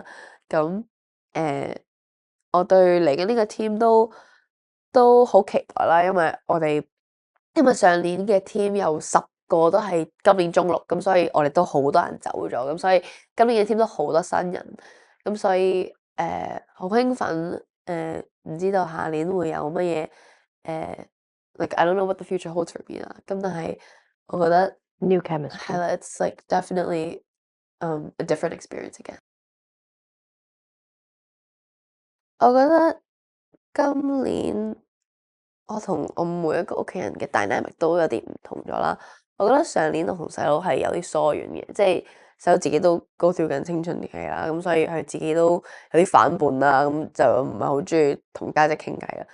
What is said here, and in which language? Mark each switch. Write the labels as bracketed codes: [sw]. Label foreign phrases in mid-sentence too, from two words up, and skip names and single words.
[yue] 咁我對嚟緊呢個 team 都好期待啦，因為上年嘅 team 有10個都係今年中六，咁所以我哋都好多人走咗，咁所以今年嘅 team 都好多新人，咁所以好興奮，唔知道下年會有乜嘢 [en] like I don't know what the future holds for me [yue] 啦，咁但係我覺得 New 係 chemistry。 [en] 啦 ，it's like definitely a different experience again。 [yue] 我覺得今年我同我每一個屋企人嘅 dynamic 都有啲唔同咗啦。我覺得上年我同細佬係有啲疏遠嘅，即係細佬自己都高跳緊青春期啦，咁所以佢自己都有啲反叛啦，咁就唔係好中意同家姐傾偈啦。